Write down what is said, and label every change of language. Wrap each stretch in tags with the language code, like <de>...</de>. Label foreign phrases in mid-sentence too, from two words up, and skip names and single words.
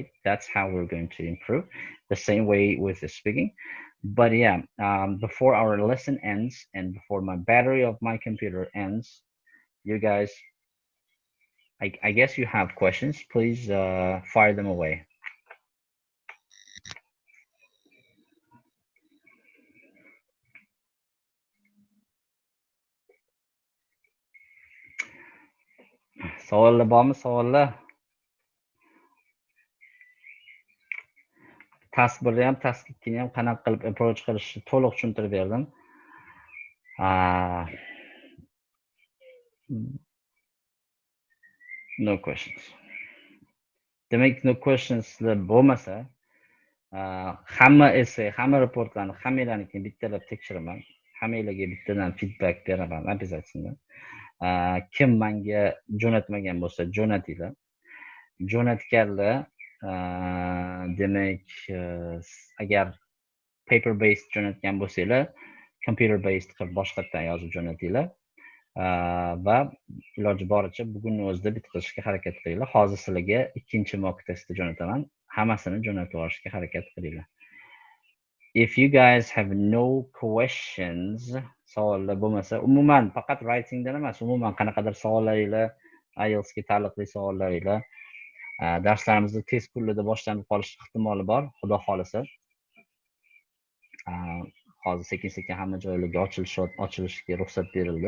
<en>That's how we're going to improve. The same way with the speaking. But yeah, before our lesson ends and before my battery of my computer ends, you guys, I guess you have questions. Please fire them away.</en> <uz>Savollar bormi? Savollar. Task 1ni ham, task 2ni ham qanaqa qilib approach qilishni to'liq tushuntirib berdim.</uz> <en>No questions.</en> <uz>Demak,</uz> <en>no questions</en> <uz>bo'lmasa, hamma essay, hamma reportlarni hammanglarnikini bittalab tekshiraman. Hammanglarga bittadan feedback beraman, обязательно. Kim menga jo'natmagan bo'lsa jo'natinglar. Jo'natganlar, demak, agar</uz> <en>paper based</en> <uz>jo'natgan bo'lsanglar,</uz> <en>computer based</en> <uz>qilib boshqatdan yozib jo'natinglar. Va iloji boricha bugunni o'zida bitkazishga harakat qilinglar. Hozir sizlarga ikkinchi mock testni jo'nataman. Hammasini jo'natib olishga harakat qilinglar.</uz> <en>If you guys have no questions,</en> <uz>savollar bo'lmasa, umuman faqat writingdan emas, umuman qanaqadir savollaringlar, IELTS ga taalluqli savollaringlar, darslarimizni tez kunlarda boshlanib qolish ehtimoli bor, xudo xolisa. Hozir sekin-sekin hamma joylarga ochilishga ruxsat berildi.</uz>